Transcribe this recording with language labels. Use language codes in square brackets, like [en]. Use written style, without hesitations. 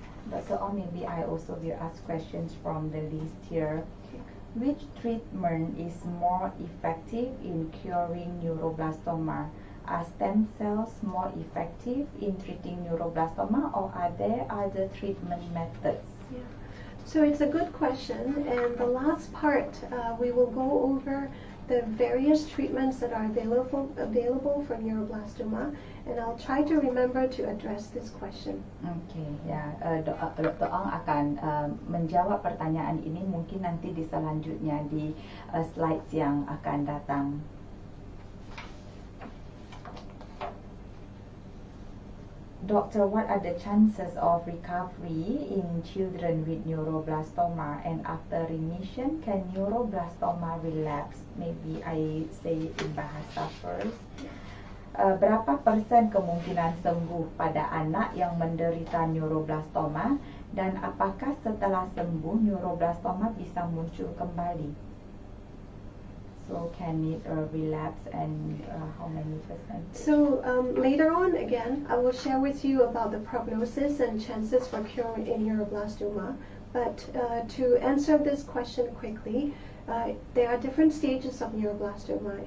[en] Dr. Ong, maybe I also will ask questions from the list here. Which treatment is more effective in curing neuroblastoma? Are stem cells more effective in treating neuroblastoma, or are there other treatment methods? Yeah. So it's a good question, and the last part we will go over the various treatments that are available for neuroblastoma, and I'll try to remember to address this question. [id] Okay, ya, Dr. Ong akan menjawab pertanyaan ini mungkin nanti di selanjutnya di slides yang akan datang. [en] Doctor, what are the chances of recovery in children with neuroblastoma, and after remission, can neuroblastoma relapse? Maybe I say it in bahasa first. [id] Berapa persen kemungkinan sembuh pada anak yang menderita neuroblastoma, dan apakah setelah sembuh neuroblastoma bisa muncul kembali? [en] So can it relapse, and how many percent? So later on, again, I will share with you about the prognosis and chances for cure in neuroblastoma. But to answer this question quickly, there are different stages of neuroblastoma.